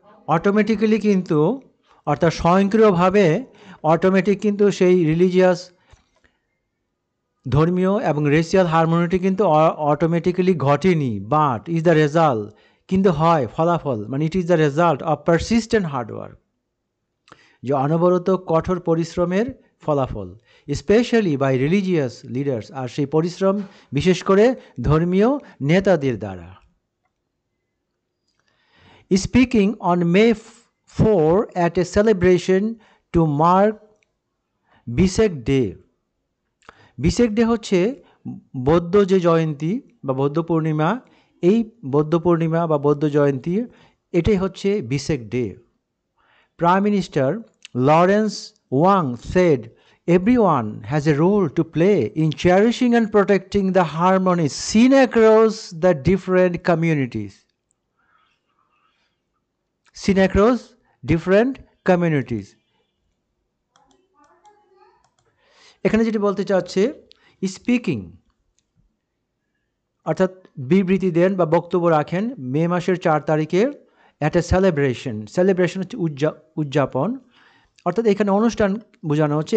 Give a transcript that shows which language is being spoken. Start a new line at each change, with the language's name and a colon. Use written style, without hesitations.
Bangla: Automatically কিন্তু, অর্থাৎ স্বয়ংক্রিয়ভাবে, অটোমেটিক কিন্তু সেই রিলিজিয়াস, ধর্মীয় এবং রেসিয়াল হারমোনিটি কিন্তু অটোমেটিক্যালি ঘটেনি,
English: but is the result,
Bangla: কিন্তু হয় ফলাফল, মানে
English: it is the result of persistent hard work,
Bangla: যে অনবরত কঠোর পরিশ্রমের ফলাফল,
English: specially by religious leaders,
Bangla: আর সেই পরিশ্রম বিশেষ করে ধর্মীয় নেতাদের দ্বারা।
English: Speaking on May 4 at a celebration to mark Bisak Day.
Bangla: বিশেক day হচ্ছে বৌদ্ধ যে জয়ন্তী বা বৌদ্ধ পূর্ণিমা, এই বৌদ্ধ পূর্ণিমা বা বৌদ্ধ জয়ন্তী, এটাই হচ্ছে বিশেক day.
English: Prime minister Lawrence Wong said everyone has a role to play in cherishing and protecting the harmony seen across the different communities. Seen across different communities.
Bangla: এখানে যেটি বলতে চাচ্ছে, স্পিকিং অর্থাৎ বিবৃতি দেন বা বক্তব্য রাখেন মে মাসের 4 তারিখে
English: At a celebration.
Bangla: সেলিব্রেশন হচ্ছে উদযাপন, অর্থাৎ এখানে অনুষ্ঠান বোঝানো হচ্ছে।